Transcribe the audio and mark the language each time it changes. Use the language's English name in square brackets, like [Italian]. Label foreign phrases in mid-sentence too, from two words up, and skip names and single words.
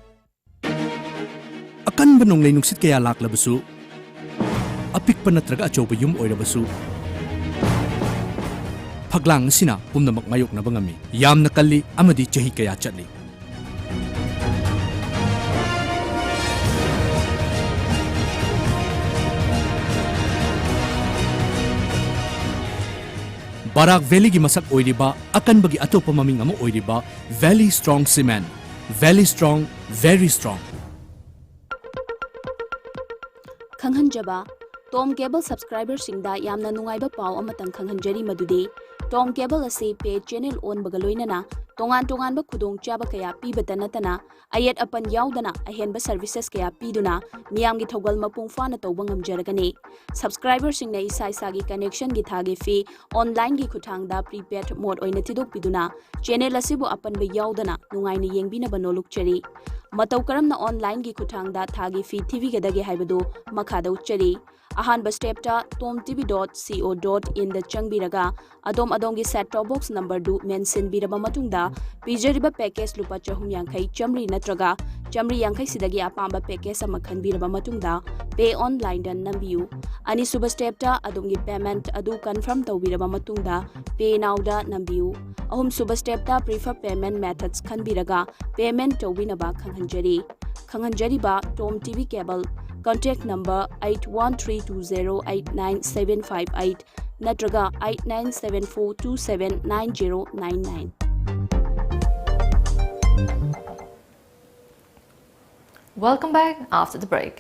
[Manipuri] Akan banong lay nungsit kaya laklabasu apik pa natraga achoba yum oirabasu phaglang sina pumnamak mayok na bangami yam nakalli amadi chahi kaya chatli Barak Valley gi masak oiriba akan bagi atopa maming amo oiriba Valley Strong Cement. [English] Valley Strong, very strong. [Manipuri] Khanghanjaba Tom Cable subscriber singda yamna nungaiba pau amatang khanghanjari madudi Tom Cable asi [English] pay channel [Manipuri] on bagaloinana tongan ba khudong chaba kaya pibata natana ayet apan yaudana ahenba services kaya piduna miyamgi thogal mapung fana tawba ngamjaragani subscriber singna isa gi connection gi thagi fee online gi khuthangda [English] prepaid mode [Manipuri] oina tidok piduna channel asibu apan ba yaudana nungaini yengbina banoluk chari matau karamna online gi khuthangda thagi fee tv gadagi haibadu makhada uchari ahanba step ta tomtv.co.in da changbiraga adom gi [English] set top box number [Manipuri] du mention biraba matungda pijariba package lupa chahum yankai chamri natraga chamri yankai sidagi apamba package ama khanbiraba matungda [English] pay online [Manipuri] dan nambiu ani suba step ta adom gi payment adu confirm tawbiraba matungda [English] pay now [Manipuri] da nambiu ahum suba step ta [English] prefer payment methods [Manipuri] khanbiraga payment tawbinaba khanghanjari ba Tom TV Cable [English] contact number [Manipuri] 8132089758 natraga 8974279099 [English] Welcome back after the break.